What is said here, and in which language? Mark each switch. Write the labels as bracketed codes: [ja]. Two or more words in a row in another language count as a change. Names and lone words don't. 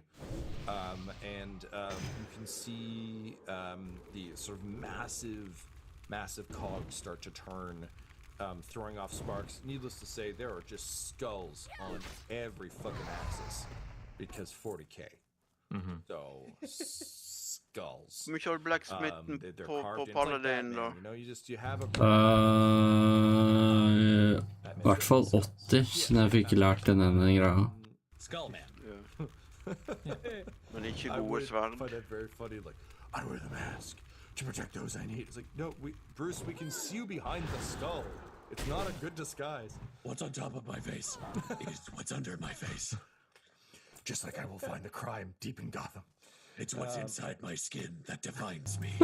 [en] And you can see the sort of massive cogs start to turn, throwing off sparks. Needless to say, there are just skulls on every fucking axis because 40k. So skulls. [sv] Vi kör blacksmitten på Paladin då. [no] I hvert fall 80, siden jeg fikk lært denne greia. [en] Skullman. [no] Men ikke gode sverd. [en] I find that very funny, like, I wear the mask to protect those I need. It's like, no, Bruce, we can see you behind the skull. It's not a good disguise. What's on top of my face is what's under my face. Just like I will find the crime deep in Gotham. It's what's inside my skin that defines me.